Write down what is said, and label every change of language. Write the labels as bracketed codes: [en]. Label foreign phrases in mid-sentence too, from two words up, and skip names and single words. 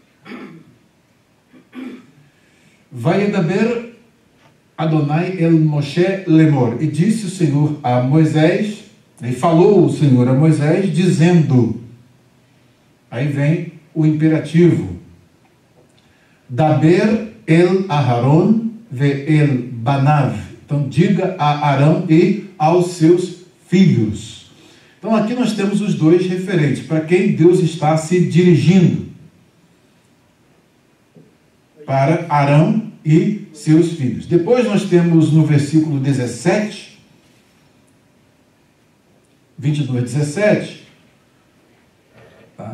[he] וידבר יהוה אל משה לאמר. [pt] E disse o Senhor a Moisés, e falou o Senhor a Moisés, dizendo... Aí vem o imperativo. [he] דבר אל אהרן ואל בניו. [pt] Então, diga a Arão e aos seus filhos. Então, aqui nós temos os dois referentes, para quem Deus está se dirigindo. Para Arão e seus filhos. Depois nós temos no versículo 17, 22, 17, tá?